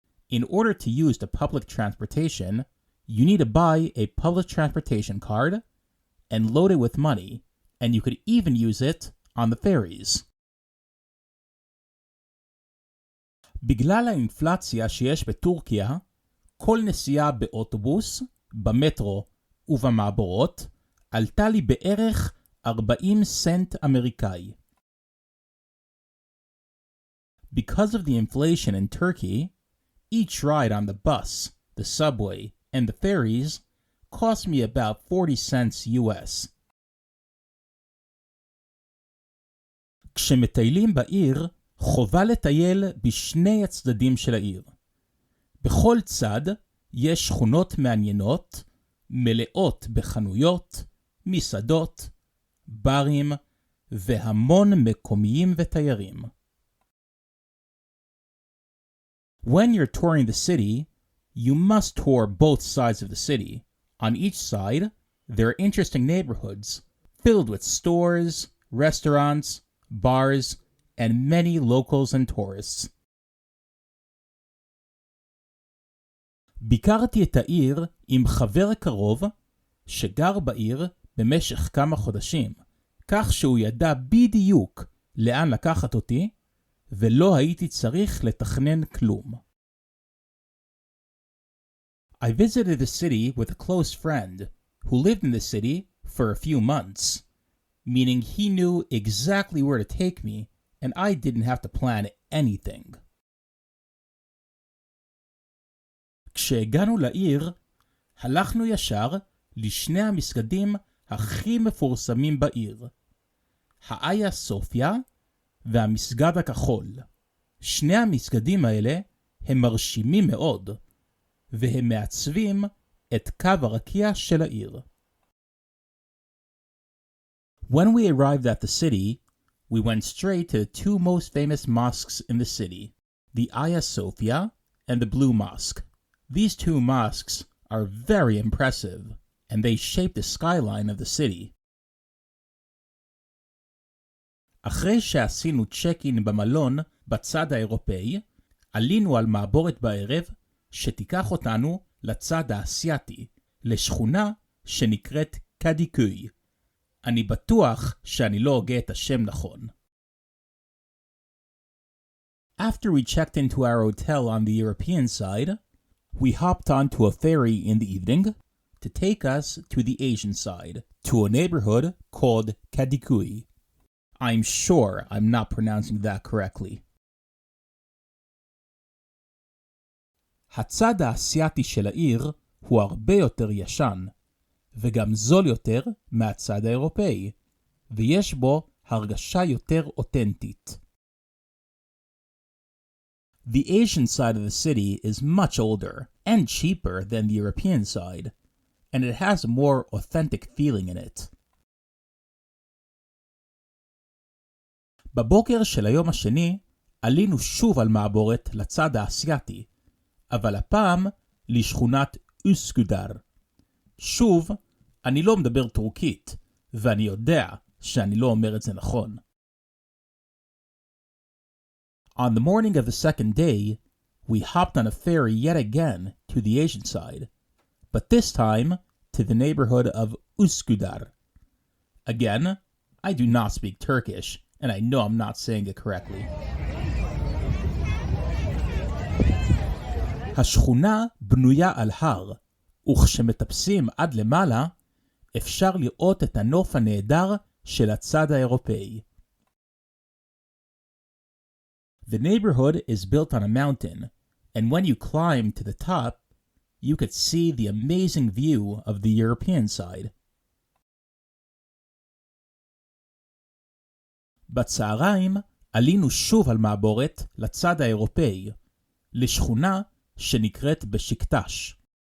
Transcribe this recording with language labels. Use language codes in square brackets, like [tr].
[en] In order to use the public transportation, you need to buy a public transportation card and load it with money, and you could even use it on the ferries. [he] בגלל האינפלציה שיש בטורקיה, כל נסיעה באוטובוס, במטרו ובמעבורות עלתה לי בערך 40 סנט אמריקאי. [en] Because of the inflation in Turkey, each ride on the bus, the subway, and the ferries cost me about 40 cents US. [he] כשמטיילים בעיר, חובה לטייל בשני הצדדים של העיר. בכל צד יש שכונות מעניינות, מלאות בחנויות, מסעדות, ברים והמון מקומיים ותיירים. [en] When you're touring the city, you must tour both sides of the city. On each side, there are interesting neighborhoods filled with stores, restaurants, bars, and many locals and tourists. [he] ביקרתי את העיר עם חבר קרוב שגר בעיר במשך כמה חודשים, כך שהוא ידע בדיוק לאן לקחת אותי, ולא הייתי צריך לתכנן כלום. [en] I visited the city with a close friend who lived in the city for a few months, meaning he knew exactly where to take me and I didn't have to plan anything. [he] כשהגענו לעיר, הלכנו ישר לשני המסגדים הכי מפורסמים בעיר, האיה סופיה והמסגד הכחול. שני המסגדים האלה הם מרשימים מאוד, והם מעצבים את קו הרקיע של העיר. [en] When we arrived at the city, we went straight to the two most famous mosques in the city, the Hagia Sophia and the Blue Mosque. These two mosques are very impressive, and they shape the skyline of the city. [he] אחרי שעשינו צ'ק-אין במלון בצד האירופאי, עלינו על מעבורת בערב שתיקח אותנו לצד האסייתי, לשכונה שנקראת קדיקוי. אני בטוח שאני לא הוגה את השם נכון. [en] After we checked into our hotel on the European side, we hopped onto a ferry in the evening to take us to the Asian side, to a neighborhood called Kadikui. I'm sure I'm not pronouncing that correctly. [he] הצד האסייתי של העיר הוא הרבה יותר ישן, וגם זול יותר מהצד האירופאי, ויש בו הרגשה יותר אותנטית. [en] The Asian side of the city is much older and cheaper than the European side, and it has a more authentic feeling in it. [he] בבוקר של היום השני עלינו שוב על מעבורת לצד האסייתי, אבל הפעם לשכונת אוסקודר. שוב, אני לא מדבר טורקית, ואני יודע שאני לא אומר את זה נכון. [en] On the morning of the second day, we hopped on a ferry yet again to the Asian side, but this time to the neighborhood of Üsküdar. Again, I do not speak Turkish, and I know I'm not saying it correctly. [he] השכונה בנויה על הר, וכשמטפסים עד למעלה, אפשר לראות את הנוף הנהדר של הצד האירופאי. [en] The neighborhood is built on a mountain, and when you climb to the top, you could see the amazing view of the European side. [he] בצהריים עלינו שוב על מעבורת לצד האירופאי, לשכונה שנקראת בשיקטש.